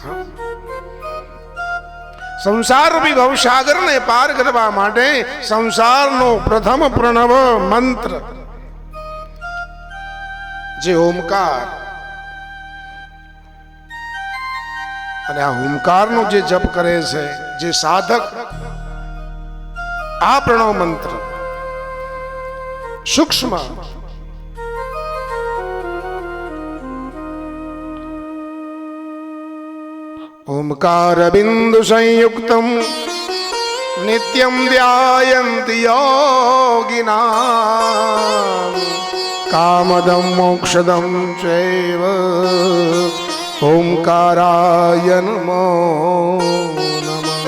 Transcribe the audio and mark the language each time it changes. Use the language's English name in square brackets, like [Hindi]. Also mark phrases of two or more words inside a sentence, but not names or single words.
[Gujarati] સંસાર રૂપી ભવસાગરને પાર કરવા માટે સંસારનો પ્રથમ પ્રણવ મંત્ર જે ઓમકાર, અને આ ઓમકારનો જે જપ કરે છે જે સાધક, આ પ્રણવ મંત્ર સૂક્ષ્મ [Sanskrit] ओमकार बिंदु संयुक्तम नित्यं ध्यायन्ति योगिनां कामदं मोक्षदं चैव ओंकाराय नमो नमः।